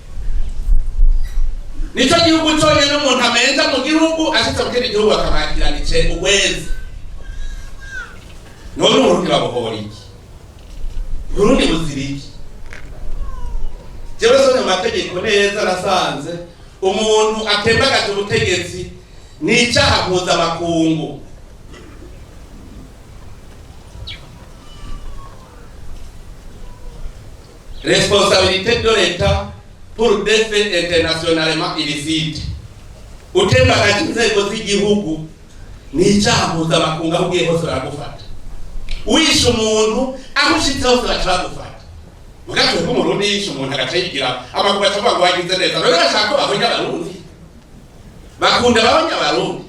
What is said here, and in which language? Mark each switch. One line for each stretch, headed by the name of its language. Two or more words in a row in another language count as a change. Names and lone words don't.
Rundi: Nico gihugu cyonyine umuntu amenza mu gihugu ashitse mu kindi gihugu akamwakirana ice uwezi. None Uburundi babohora iki? Burundi buzira iki? Jewe sone mu mategeko neza nasanze umuntu atembagaje ubutegetsi ni icyaha mpuzamakungu.
French: Responsabilité de l'État pour des faits internationalement illicites.
Rundi: Utembagaje inzego z'igihugu ni icyaha mpuzamakungu aho ugiye hose baragufata. Wishe umuntu aho ushitse hose baragufata. Mugatwe ko Murundi yishe umuntu agacayigira amakuba atavuga ngo wagize neza. Rero bashaka bahonya abarundi. Bakunda bahonya abarundi.